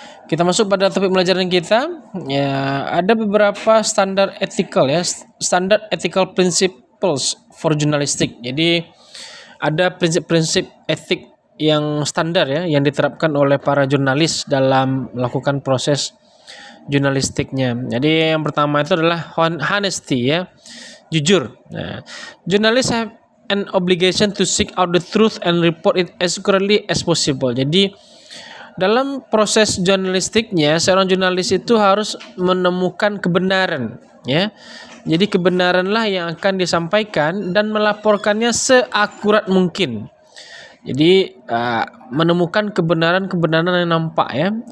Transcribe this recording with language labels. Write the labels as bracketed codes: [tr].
[id] Kita masuk pada topik pelajaran kita. Ya, ada beberapa standar ethical ya, [en] standard ethical principles for journalistic. [id] Jadi ada prinsip-prinsip etik yang standar ya, yang diterapkan oleh para jurnalis dalam melakukan proses jurnalistiknya. Jadi yang pertama itu adalah honesty ya, jujur. [en] Nah, journalists have an obligation to seek out the truth and report it as accurately as possible. [id] Jadi dalam proses jurnalistiknya, seorang jurnalis itu harus menemukan kebenaran ya. Jadi kebenaranlah yang akan disampaikan dan melaporkannya seakurat mungkin. Jadi menemukan kebenaran-kebenaran yang nampak ya.